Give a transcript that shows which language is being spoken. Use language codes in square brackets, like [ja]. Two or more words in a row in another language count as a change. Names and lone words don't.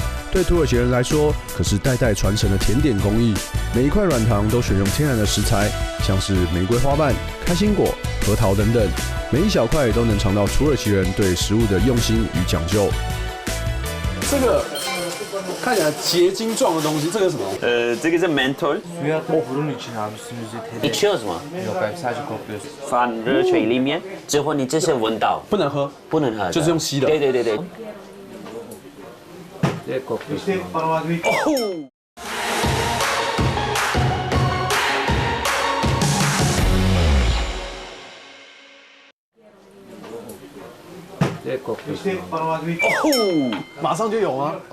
[zh] 对土耳其人来说，可是代代传承的甜点工艺。每一块软糖都选用天然的食材，像是玫瑰花瓣、开心果、核桃等等，每一小块都能尝到土耳其人对食物的用心与讲究。这个看起来结晶状的东西，这个是什么？这个是 menthol。 [tr] içiyoruz mu？ Yok hayır sadece kokluyorsun. [zh] 放热水里面，之后你这些闻到，不能喝，不能喝，就是用吸的。对。 [tr] Direkt kokluyorsun. [zh] 马上就有吗？